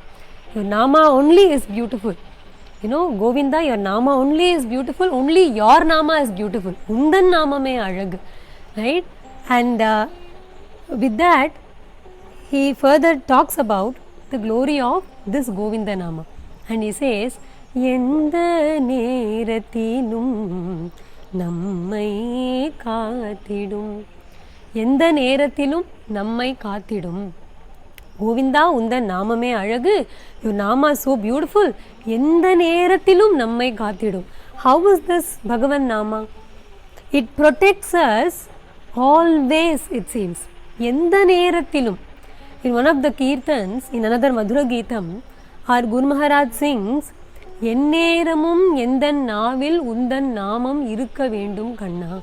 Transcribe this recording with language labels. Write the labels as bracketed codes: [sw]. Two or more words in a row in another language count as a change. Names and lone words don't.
[en] Your Nama only is beautiful. Govinda, your Nama only is beautiful, only your Nama is beautiful. [ta] உந்தன் நாமமே அழகு. Right? [en] And with that, he further talks about the glory of this Govinda Nama. And he says, [ta] எந்த நேரத்திலும் நம்மை காத்திடும். எந்த நேரத்திலும் நம்மை காத்திடும். கோவிந்தா உந்தன் நாமமே அழகு. [en] Your Nama is so beautiful. [ta] எந்த நேரத்திலும் நம்மை காத்திடும். [en] How is this Bhagavan Nama? It protects us always, it seems. [ta] எந்த நேரத்திலும். [en] In one of the Kirtans, in another Madhura Geetam, our Guru Maharaj sings, [ta] எந்நேரமும் எந்தன் நாவில் உந்தன் நாமம் இருக்க வேண்டும் கண்ணா.